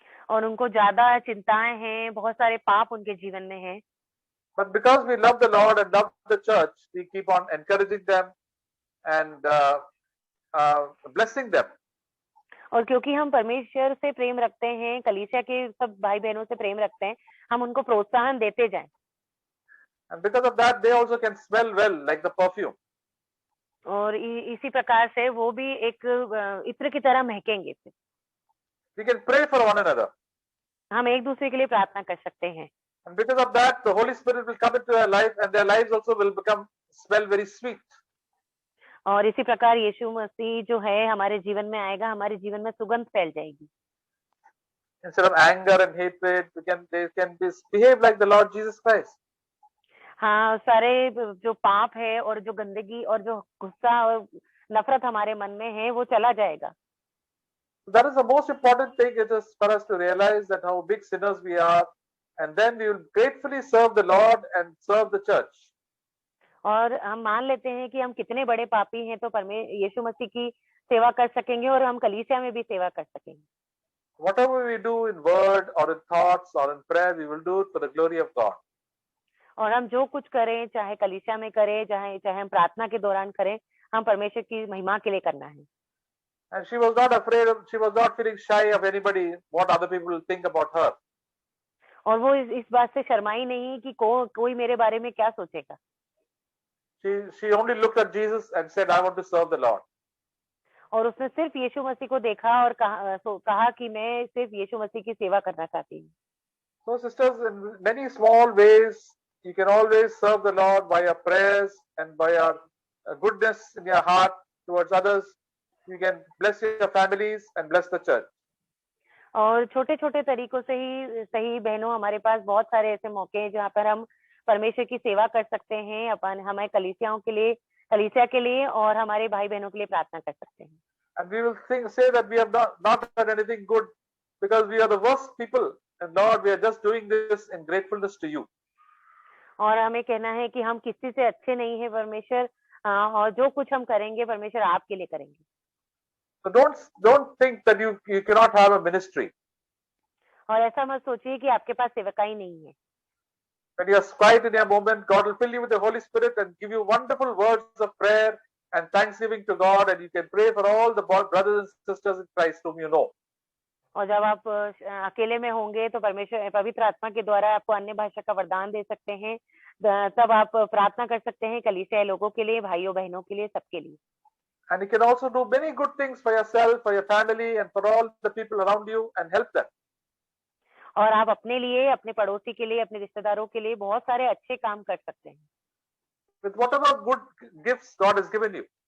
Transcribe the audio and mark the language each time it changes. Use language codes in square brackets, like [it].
[hi] और उनको ज्यादा चिंताएं हैं, बहुत सारे पाप उनके जीवन में हैं। [en] But because we love the Lord and love the church, we keep on encouraging them and blessing them. [hi] और क्योंकि हम परमेश्वर से प्रेम रखते हैं, कलीसिया के सब भाई बहनों से प्रेम रखते हैं, हम उनको प्रोत्साहन देते जाएं। [en] And because of that, they also can smell well like the perfume. [hi] और इसी प्रकार से वो भी एक इत्र की तरह महकेंगे। [en] We can pray for one another. [hi] हम एक दूसरे के लिए प्रार्थना कर सकते हैं। [en] And because of that, the Holy Spirit will come into their life, and their lives also will smell very sweet. [hi] और इसी प्रकार यीशु मसीह जो है हमारे जीवन में आएगा, हमारे जीवन में सुगंध फैल जाएगी। [en] Instead of anger and hatred, they can behave like the Lord Jesus Christ. [hi] हाँ, सारे जो पाप है और जो गंदगी और जो गुस्सा और नफरत हमारे मन में है, वो चला जाएगा। [en] That is the most important thing. It is for us to realize that how big sinners we are, and then we will gratefully serve the Lord and serve the church. [hi] और हम मान लेते हैं कि हम कितने बड़े पापी हैं, तो यीशु मसीह की सेवा कर सकेंगे और हम कलीसिया में भी सेवा कर सकेंगे। [en] Whatever we do in word or in thoughts or in prayer, we will do it for the glory of God. [hi] और हम जो कुछ करें, चाहे कलीसिया में करें, चाहे हम प्रार्थना के दौरान करें, हम परमेश्वर की महिमा के लिए करना है। [en] And she was not feeling shy of anybody, what other people will think about her. [hi] और वो इस बात से शर्माई नहीं कि कोई मेरे बारे में क्या सोचेगा। [en] She only looked at Jesus and said, I want to serve the Lord. [hi] और उसने सिर्फ यीशु मसीह को देखा और कहा कि मैं सिर्फ यीशु मसीह की सेवा करना चाहती हूँ। [en] So sisters, in many small ways, you can always serve the Lord by your prayers and by your goodness in your heart towards others. You can bless your families and bless the church. [hi] और छोटे छोटे तरीकों से ही सही बहनों, हमारे पास बहुत सारे ऐसे मौके हैं जहाँ पर हम परमेश्वर की सेवा कर सकते हैं, हमारे कलीसिया के लिए और हमारे भाई बहनों के लिए प्रार्थना कर सकते हैं। [en] And we will say that we have not done anything good because we are the worst people, and Lord, we are just doing this in gratefulness to you. [hi] और हमें कहना है कि हम किसी से अच्छे नहीं हैं परमेश्वर, और जो कुछ हम करेंगे परमेश्वर आपके लिए करेंगे। [en] So don't think that you cannot have a ministry. [hi] और ऐसा मत सोचिए कि आपके पास सेवकाई नहीं है। [en] When you are quiet in your moment, God will fill you with the Holy Spirit and give you wonderful words of prayer and thanksgiving to God, and you can pray for all the brothers and sisters in Christ whom you know. [hi] और जब आप अकेले में होंगे तो परमेश्वर पवित्र आत्मा के द्वारा आपको अन्य भाषा का वरदान दे सकते हैं, तब आप प्रार्थना कर सकते हैं कलीसिया लोगों के लिए, भाइयों बहनों के लिए, सबके लिए। [en] And you can also do many good things for yourself, for your family, and for all the people around you, and help them. [hi] और आप अपने लिए, अपने पड़ोसी के लिए, अपने रिश्तेदारों के लिए बहुत सारे अच्छे काम कर सकते हैं। [en] With whatever good gifts God has given you.